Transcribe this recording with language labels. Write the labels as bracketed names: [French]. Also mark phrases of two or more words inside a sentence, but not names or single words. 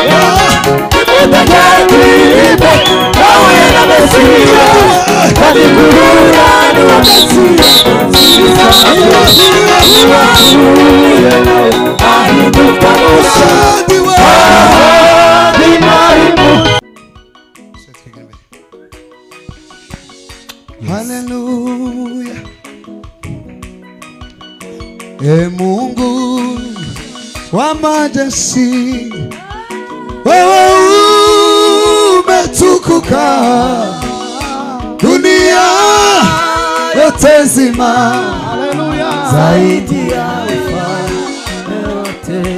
[Kinyarwanda] Nimutagiribe ahuye na Mesiya, kandi guhura n'uwo Mesiya ahinduka mushya. Haleluya. [Swahili] Mungu wa majeshi, wewe umetukuka, dunia yote nzima zaidi ya ufalme wote.